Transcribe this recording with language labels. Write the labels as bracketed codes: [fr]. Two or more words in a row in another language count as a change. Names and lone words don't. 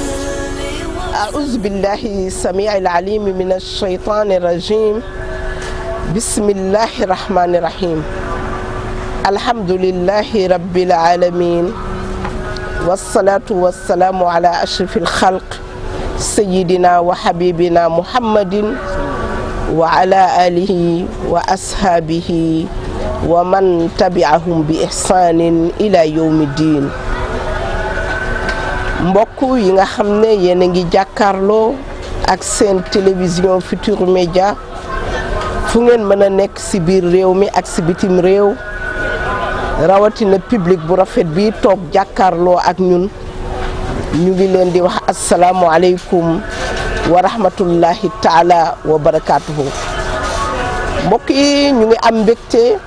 [ar] أعوذ بالله السميع العليم من الشيطان الرجيم بسم الله الرحمن الرحيم الحمد لله رب العالمين والصلاة والسلام على أشرف الخلق سيدنا وحبيبنا محمد وعلى آله وأصحابه ومن تبعهم بإحسان إلى يوم الدين [wo] mbokk yi nga xam ne yéen a ngi jàkkaarloo ak seen télévision Futurs Médias fu ngeen mën a nekk ci biir réew mi ak ci bitim réew rawatina public bu rafet bi toog jàkkaarloo ak ñun ñu ngi leen di wax [ar] السلام عليكم ورحمة الله تعالى وبركاته [wo] mbokk yi ñu ngi am mbégte